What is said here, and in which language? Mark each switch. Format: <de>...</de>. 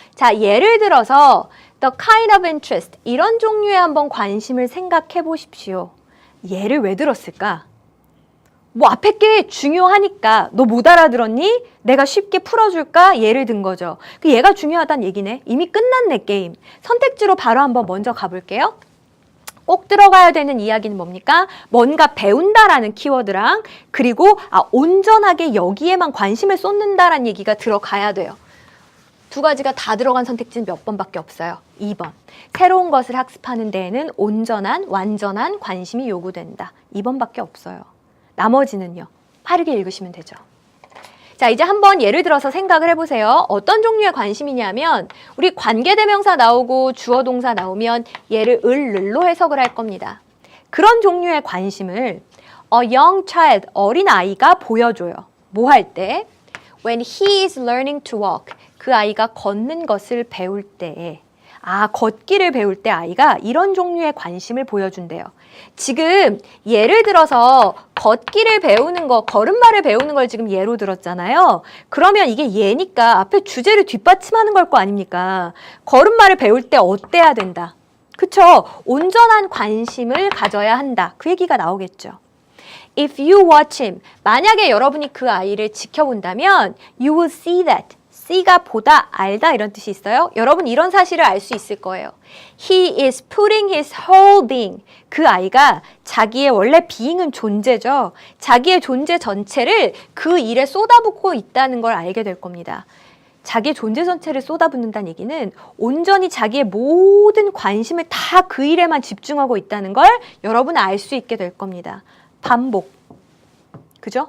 <ko>자, 예를 들어서</ko> <en>the kind of interest.</en> <ko>이런 종류의 한번 관심을 생각해 보십시오. 예를 왜 들었을까? 뭐 앞에 게 중요하니까 너 못 알아들었니? 내가 쉽게 풀어줄까? 예를 든 거죠. 그 얘가 중요하다는 얘기네. 이미 끝났네 게임. 선택지로 바로 한번 먼저 가볼게요. 꼭 들어가야 되는 이야기는 뭡니까? 뭔가 배운다라는 키워드랑 그리고 온전하게 여기에만 관심을 쏟는다라는 얘기가 들어가야 돼요. 두 가지가 다 들어간 선택지는 몇 번밖에 없어요. 2번. 새로운 것을 학습하는 데에는 온전한, 완전한 관심이 요구된다. 2번밖에 없어요. 나머지는요. 빠르게 읽으시면 되죠. 자, 이제 한번 예를 들어서 생각을 해보세요. 어떤 종류의 관심이냐면 우리 관계대명사 나오고 주어동사 나오면 얘를 을로 해석을 할 겁니다. 그런 종류의 관심을</ko> <en>a young child,</en> <ko>어린 아이가 보여줘요. 뭐 할 때?</ko> <en>When he is learning to walk.</en> <ko>그 아이가 걷는 것을 배울 때에 걷기를 배울 때 아이가 이런 종류의 관심을 보여준대요. 지금 예를 들어서 걷기를 배우는 거, 걸음마를 배우는 걸 지금 예로 들었잖아요. 그러면 이게 예니까 앞에 주제를 뒷받침하는 걸 거 아닙니까? 걸음마를 배울 때 어때야 된다. 그쵸? 온전한 관심을 가져야 한다. 그 얘기가 나오겠죠.</ko> <en>If you watch him,</en> <ko>만약에 여러분이 그 아이를 지켜본다면</ko> <en>you will see that.</en> <ko>C가 보다, 알다 이런 뜻이 있어요. 여러분 이런 사실을 알 수 있을 거예요.</ko> <en>He is putting his whole being.</en> <ko>그 아이가 자기의 원래 being은 존재죠. 자기의 존재 전체를 그 일에 쏟아붓고 있다는 걸 알게 될 겁니다. 자기의 존재 전체를 쏟아붓는다는 얘기는 온전히 자기의 모든 관심을 다 그 일에만 집중하고 있다는 걸 여러분은 알 수 있게 될 겁니다. 반복. 그죠?</ko>